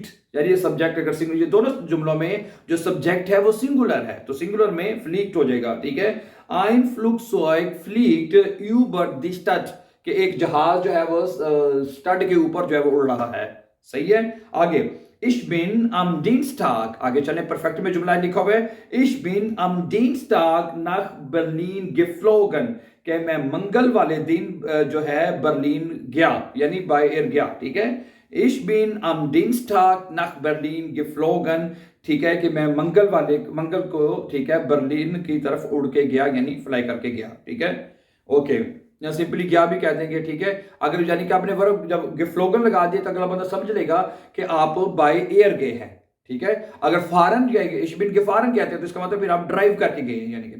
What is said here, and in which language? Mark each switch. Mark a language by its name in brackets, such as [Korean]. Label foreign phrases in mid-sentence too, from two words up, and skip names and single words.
[Hindi] यानी ये सब्जेक्ट अगर सिंगुलर, ये दोनों जुमलों में जो सब्जेक्ट है वो सिंगुलर है, तो सिंगुलर में फ्लीक्ट हो जाएगा। ठीक है। [German] Ein Flugzeug fliegt über die Stadt, [Hindi] कि एक जहाज जो है वो स्टड के ऊपर जो है वो उड़ रहा है। सही है। [German] आगे Ich bin am Dienstag, [Hindi] आगे चलें, परफेक्ट में जुमला लिखा हुआ है। [German] Ich bin am Dienstag nach Berlin geflogen, [Hindi] कि मैं मंगल वाले दिन जो है बर्लिन गया, यानी [English] by air [Hindi] गया। ठीक है। [German] Ich bin am Dienstag nach Berlin geflogen, [Hindi] ठीक है, कि मैं मंगल को, ठीक है, बर्लिन की तरफ उड़ के गया, यानी फ्लाई करके गया। ठीक है। ओके। या सिंपली गया भी कह देंगे। ठीक है। अगर यानी कि आपने वर्ब जब गिफ्लोगन लगा दिया तो अगला बंदा समझ लेगा कि आप [English] by air [Hindi] गए हैं। ठीक है। अगर फॉरन गए, [German] ich bin [Hindi] के फॉरन कहते हैं, तो इसका मतलब फिर आप ड्राइव करके गए हैं, यानी कि।